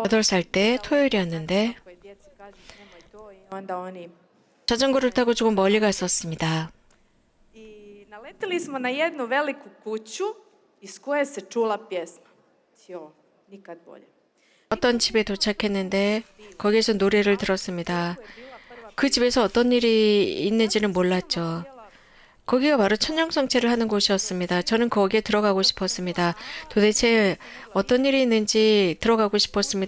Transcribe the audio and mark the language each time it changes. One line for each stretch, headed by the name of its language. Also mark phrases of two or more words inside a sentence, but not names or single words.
Korean: 8살 때 토요일이었는데
Croatian: koje djeci kažeš nemoj to i onda oni
Korean: 자전거를 타고 조금 멀리 갔었습니다.
Croatian: i naletili smo na jednu veliku kuću iz koje se čula pjesma. Jo, nikad bolje.
Korean: 어떤 집에 도착했는데 거기에서 노래를 들었습니다. 그 집에서 어떤 일이 있는지는 몰랐죠. 거기가 바로 천년성체를 하는 곳이었습니다. 저는 거기에 들어가고 싶었습니다. 도대체 어떤 일이 있는지 들어가고 싶었습니다.